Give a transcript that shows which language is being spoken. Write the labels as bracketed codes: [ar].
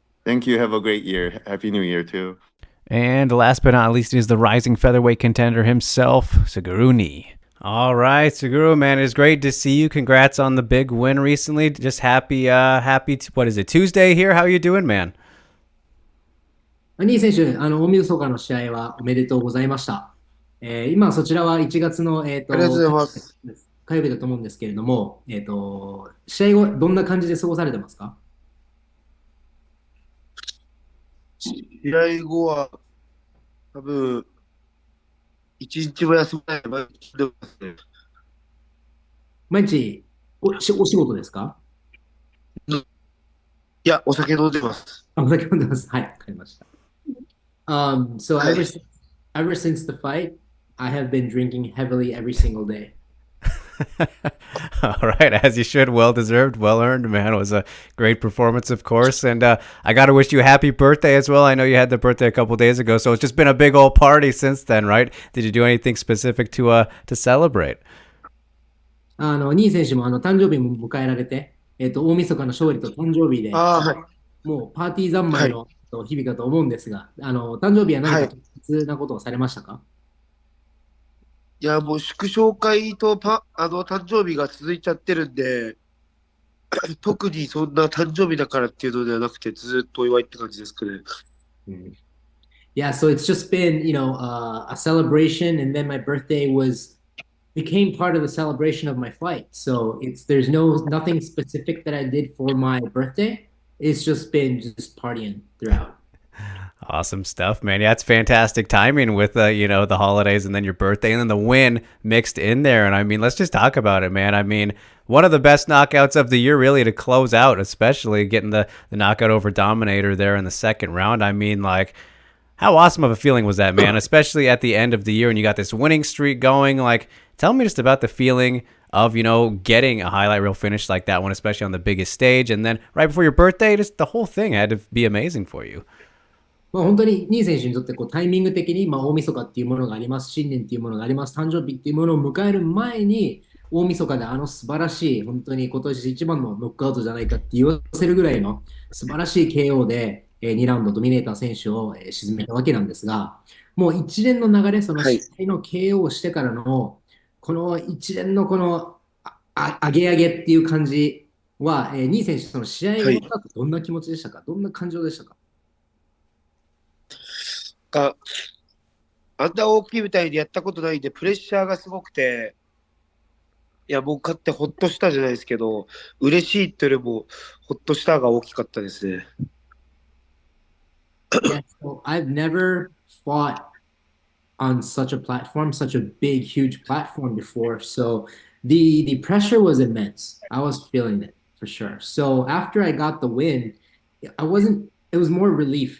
[en] Thank you. Have a great year. Happy New Year too. And last but not least is the rising featherweight contender himself, Suguru Nii. All right, Suguru, man, it's great to see you. Congrats on the big win recently. Just happy, what is it, Tuesday here? How are you doing, man? [ja] ニー選手、大晦日の試合はおめでとうございました。今、そちらは1月の、ありがとうございます。火曜日だと思うんですけれども、試合後、どんな感じで過ごされてますか？試合後は、多分、一日も休まない毎日でますね。毎日お仕事ですか？いや、お酒飲んでます。お酒飲んでます。はい、わかりました。 [en] So ever since the fight, I have been drinking heavily every single day. All right, as you should. Well deserved, well earned, man. It was a great performance, of course. And I got to wish you a happy birthday as well. I know you had the birthday a couple days ago, so it's just been a big old party since then, right? Did you do anything specific to celebrate? [ja] ニー選手も誕生日も迎えられて、大晦日の勝利と誕生日で、もうパーティー三昧の日々かと思うんですが、誕生日は何か特別なことをされましたか？いや、もう祝勝会と誕生日が続いちゃってるんで、特にそんな誕生日だからっていうのではなくて、ずっとお祝いって感じですかね。 [en] Yeah, so it's just been, a celebration, and then my birthday became part of the celebration of my fight. So there's nothing specific that I did for my birthday. It's just been partying throughout. Awesome stuff, man. Yeah, it's fantastic timing with, the holidays and then your birthday and then the win mixed in there. And I mean, let's just talk about it, man. I mean, one of the best knockouts of the year, really, to close out, especially getting the knockout over Dominator there in the second round. I mean, like, how awesome of a feeling was that, man? Especially at the end of the year and you got this winning streak going. Like, tell me just about the feeling of, getting a highlight reel finish like that one, especially on the biggest stage. And then right before your birthday, just the whole thing had to be amazing for you. [ja] 本当にニー選手にとってタイミング的に、大晦日っていうものがあります、新年っていうものがあります、誕生日っていうものを迎える前に、大晦日で素晴らしい、本当に今年一番のノックアウトじゃないかって言わせるぐらいの素晴らしい KO で、2ラウンドドミネーター選手を沈めたわけなんですが、もう一連の流れ、そのはい試合の KO をしてからの、この一連のこの上げ上げっていう感じは、ニー選手、その試合終はい。わった後、どんな気持ちでしたか？どんな感情でしたか？が、あんな大きい舞台でやったことないんで、プレッシャーがすごくて、いや、もう勝ってほっとしたじゃないですけど、嬉しいってよりも、ほっとしたが大きかったですね。 [en] Yeah, so I've never fought on such a platform, such a big, huge platform before. So the pressure was immense. I was feeling it for sure. So after I got the win, I wasn't. It was more relief.